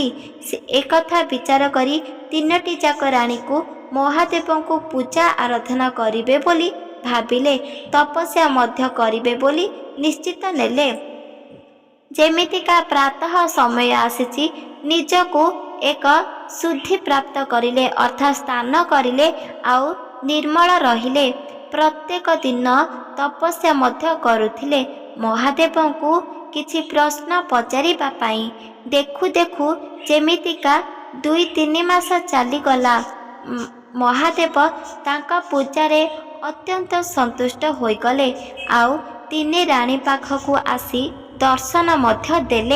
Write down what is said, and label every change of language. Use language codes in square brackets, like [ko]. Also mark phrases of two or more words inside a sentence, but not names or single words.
[or] ସେ ଏକଥା ବିଚାର କରି 3ଟି ଯାକ ରାଣୀକୁ ମହାଦେବଙ୍କୁ ପୂଜା ଆରାଧନା କରିବେ ବୋଲି ଭାବିଲେ, ତପସ୍ୟା ମଧ୍ୟ କରିବେ ବୋଲି ନିଶ୍ଚିତ ନେଲେ। ଯେମିତିକା ପ୍ରାତଃ ସମୟ ଆସିଛି, ନିଜକୁ ଏକ ଶୁଦ୍ଧି ପ୍ରାପ୍ତ କରିଲେ ଅର୍ଥାତ ସ୍ନାନ କରିଲେ ଆଉ ନିର୍ମଳ ରହିଲେ। ପ୍ରତ୍ୟେକ ଦିନ ତପସ୍ୟା ମଧ୍ୟ କରୁଥିଲେ। महादेवଙ୍କୁ କିଛି ପ୍ରଶ୍ନ ପଚାରିବା ପାଇଁ ଦେଖୁ ଦେଖୁ ଯେମିତିକା 2-3 ମାସ ଚାଲିଗଲା। ମହାଦେବ ତାଙ୍କ ପୂଜାରେ ଅତ୍ୟନ୍ତ ସନ୍ତୁଷ୍ଟ ହୋଇଗଲେ ଆଉ 3 ରାଣୀ ପାଖକୁ ଆସି ଦର୍ଶନ ମଧ୍ୟ ଦେଲେ।